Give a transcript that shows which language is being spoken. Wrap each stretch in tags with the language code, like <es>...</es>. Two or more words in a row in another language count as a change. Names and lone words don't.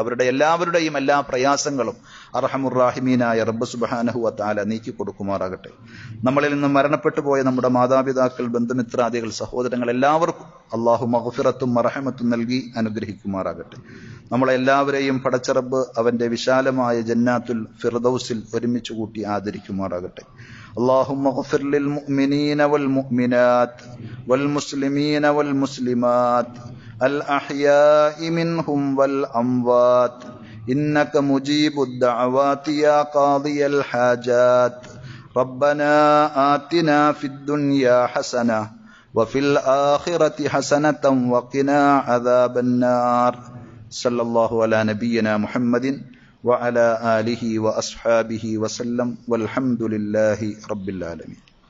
<ml>അവരുടെ എല്ലാവരുടെയും എല്ലാ പ്രയാസങ്ങളും അർഹമുർ-റാഹിമീനായ റബ്ബ്</ml> <ar>سبحانه وتعالى</ar> <ml>നീക്കി കൊടുക്കുമാറാകട്ടെ. നമ്മളിൽ നിന്ന് മരണപ്പെട്ടു പോയ നമ്മുടെ മാതാപിതാക്കൾ, ബന്ധുമിത്രാദികൾ, സഹോദരങ്ങൾ എല്ലാവർക്കും അള്ളാഹു മഗ്ഫിറത്തും മർഹമത്തും നൽകി അനുഗ്രഹിക്കുമാറാകട്ടെ. നമ്മളെല്ലാവരെയും പടച്ച റബ്ബ് അവന്റെ വിശാലമായ ജന്നാത്തുൽ ഫിർദൗസിൽ ഒരുമിച്ച് കൂട്ടി ആദരിക്കുമാറാകട്ടെ.</ml> <ar>اللهم اغفر للمؤمنين والمؤمنات والمسلمين والمسلمات الأحياء منهم والأموات إنك مجيب الدعوات يا قاضي الحاجات ربنا آتنا في الدنيا حسنة وفي الآخرة حسنة وقنا عذاب النار صلى الله على نبينا محمد وعلى آله وأصحابه وسلم والحمد لله رب العالمين.</ar>